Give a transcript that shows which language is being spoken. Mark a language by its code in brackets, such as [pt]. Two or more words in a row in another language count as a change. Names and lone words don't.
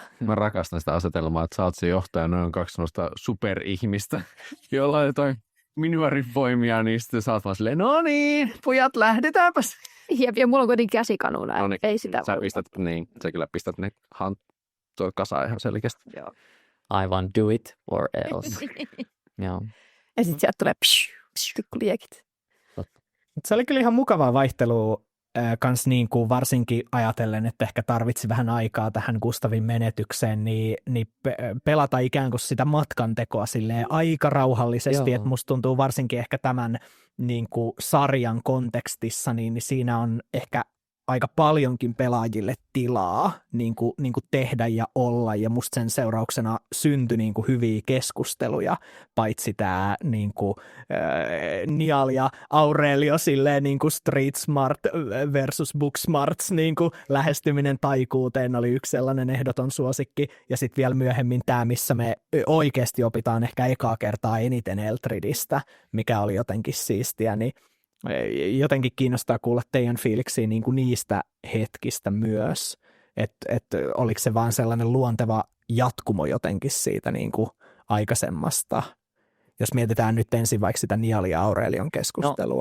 [fi] Mä rakastan sitä asetelmaa, että sä oot se johtaja, noin 2 sellaista superihmistä, jolla on jotain minuarivoimia, niin sitten sä oot vaan silleen, no niin, pojat, lähdetäänpäs. Jep, ja mulla on kuitenkin käsikanuna, No niin, ei sitä sä kyllä pistät ne tuo kasaan ihan selkeästi. Joo. [en] I want do it or else. [fi] Joo. Ja sitten sieltä tulee pikkuliekit. Se oli kyllä ihan mukavaa vaihtelua kans niin kuin varsinkin ajatellen, että ehkä tarvitsi vähän aikaa tähän Gustavin menetykseen, niin pelata ikään kuin sitä matkantekoa silleen aika rauhallisesti, että musta tuntuu varsinkin ehkä tämän niin kuin sarjan kontekstissa, niin siinä on ehkä aika paljonkin pelaajille tilaa niin kuin tehdä ja olla, ja musta sen seurauksena syntyi niin kuin hyviä keskusteluja, paitsi tämä niin kuin, Niall ja Aurelio silleen niin kuin [en] street smart versus book smarts [fi] niin kuin lähestyminen taikuuteen oli yksi sellainen ehdoton suosikki, ja sitten vielä myöhemmin tämä, missä me oikeasti opitaan ehkä ekaa kertaa eniten Eltridistä, mikä oli jotenkin siistiä, niin jotenkin kiinnostaa kuulla teidän fiiliksiä niin kuin niistä hetkistä myös, että oliko se vaan sellainen luonteva jatkumo jotenkin siitä niin kuin aikaisemmasta, jos mietitään nyt ensin vaikka sitä Niall ja Aurelion keskustelua.